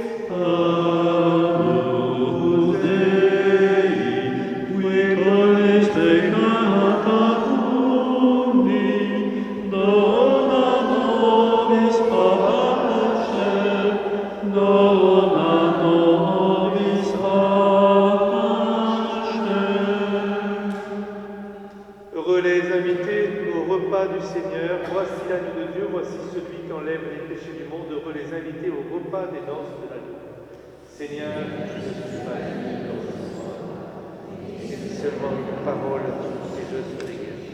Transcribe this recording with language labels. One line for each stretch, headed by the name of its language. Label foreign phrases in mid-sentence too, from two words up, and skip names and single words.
Latin: Agnus Dei, qui tollis peccata omni, dona nobis pace, dona nobis pace.
French: Heureux les invités au repas du Seigneur. Voici l'agneau de Dieu, voici celui qui enlève les péchés du monde. Heureux les invités au repas des noces de l'agneau. Seigneur, je ne suis pas digne de recevoir, mais seulement une parole et je serai guéri.